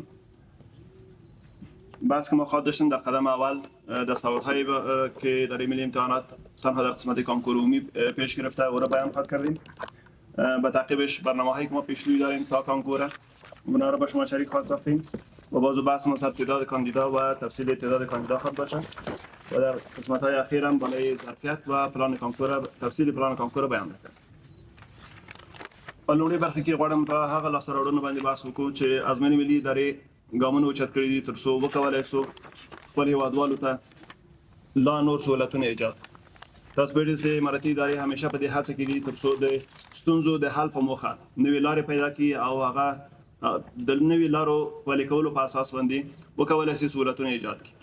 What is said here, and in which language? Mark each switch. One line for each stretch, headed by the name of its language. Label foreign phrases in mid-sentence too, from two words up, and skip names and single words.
Persian: بحث که ما خواهد داشتیم در قدم اول دستاوردهایی که در ملی امتحانات تنها در قسمت کنکور عمومی پیش گرفته او را بیان خواهد کردیم. به تعقیبش برنامه‌هایی که ما پیشروی داریم تا کنکور اونا را با شما شریک خواهد ساختیم و بازو بحث ما سر تعداد کاندیدا و تفصیل تعداد کاندیدا خواهد باشد و در قسمت‌های اخیر هم بالای ظرفیت و پلان کنکور تفصیل پلان کنکور بیان می‌کنم.
Pashto: په لومړۍ برخه کې غواړم په هغه لاسته راوړنو باندې بحث وکړو چې ازموینې ملي ادارې ګامونه اوچت کړي دي ترڅو وکولای شو خپل هیوادوالو ته لا نور سهولتونه ایجاد. تاسو به دې چې اماراتي ادارې همیشه په دې هڅه کې دي ترڅو د ستونزو د حل په موخه نوې لارې پیدا کړي او هغه د نوې لارو پلي کولو په اساس باندې وکولای شي سهولتونه ایجاد کړي.